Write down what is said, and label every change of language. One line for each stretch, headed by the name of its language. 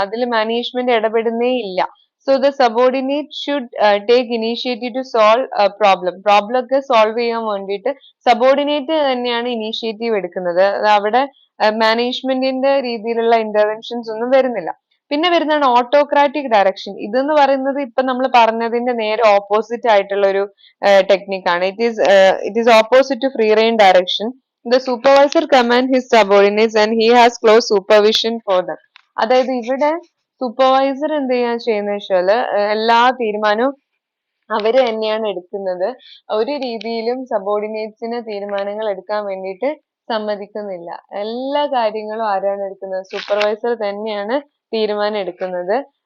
Malayalam: അതിൽ മാനേജ്മെന്റ് ഇടപെടുന്നേ ഇല്ല.
English: the subordinate should take initiative to solve problem
Malayalam: ഒക്കെ സോൾവ് ചെയ്യാൻ വേണ്ടിയിട്ട് സബോർഡിനേറ്റ് തന്നെയാണ് ഇനീഷ്യേറ്റീവ് എടുക്കുന്നത്. അവിടെ മാനേജ്മെന്റിന്റെ രീതിയിലുള്ള ഇന്റർവെൻഷൻസ് ഒന്നും വരുന്നില്ല. പിന്നെ വരുന്നതാണ് ഓട്ടോക്രാറ്റിക് ഡയറക്ഷൻ. ഇതെന്ന് പറയുന്നത് ഇപ്പൊ നമ്മൾ പറഞ്ഞതിന്റെ നേരെ ഓപ്പോസിറ്റ് ആയിട്ടുള്ള ഒരു ടെക്നിക്കാണ്.
English: It is opposite to free rein direction. The supervisor command his subordinates and he has close supervision for them.
Malayalam: അതായത് ഇവിടെ സൂപ്പർവൈസർ എന്ത് ചെയ്യാൻ ചെയ്യുന്ന വെച്ചാല് എല്ലാ തീരുമാനവും അവര് തന്നെയാണ് എടുക്കുന്നത്. ഒരു രീതിയിലും സബോർഡിനേറ്റ്സിന് തീരുമാനങ്ങൾ എടുക്കാൻ വേണ്ടിയിട്ട് സമ്മതിക്കുന്നില്ല. എല്ലാ കാര്യങ്ങളും ആരാണ് എടുക്കുന്നത്, സൂപ്പർവൈസർ തന്നെയാണ് തീരുമാനം എടുക്കുന്നത്.